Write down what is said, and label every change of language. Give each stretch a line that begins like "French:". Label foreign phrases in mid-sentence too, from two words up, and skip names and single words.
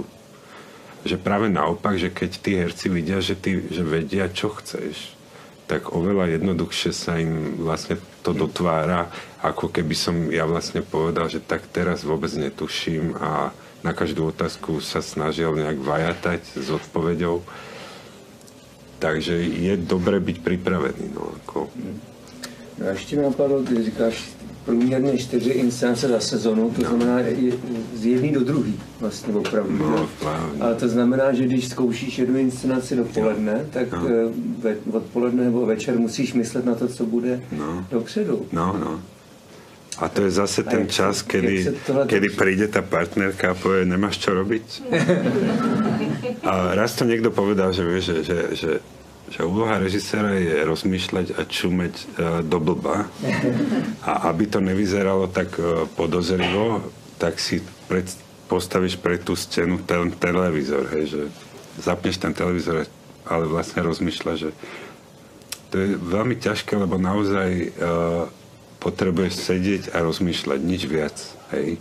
Slovak: Že práve naopak, že keď tí herci vidia, že vedia, čo chceš, tak oveľa jednoduchšie sa im vlastne to dotvára, ako keby som ja vlastne povedal, že tak teraz vôbec netuším a na každú otázku sa snažil nejak vajatať s odpoveďou. Takže je dobre byť pripravený. No, ako.
Czech: No a ještě mi napadlo, když říkáš průměrně 4 inscenace za sezonu, to znamená z jedný do druhý vlastně opravdu. No, ale to znamená, že když zkoušíš jednu inscenaci dopoledne, tak odpoledne nebo večer musíš myslet na to, co bude dopředu. No.
Slovak: A to je zase ten čas, kedy príde tá partnerka a povie, nemáš čo robiť? A raz to niekto povedal, že vieš, že úloha režiséra je rozmýšľať a čumeť do blba. A aby to nevyzeralo tak podozrivo, tak si postavíš pred tú stenu ten televízor, hej, že zapneš ten televízor, ale vlastne rozmýšľa, že to je veľmi ťažké, lebo naozaj potrebuješ sedieť a rozmýšľať, nič viac, hej.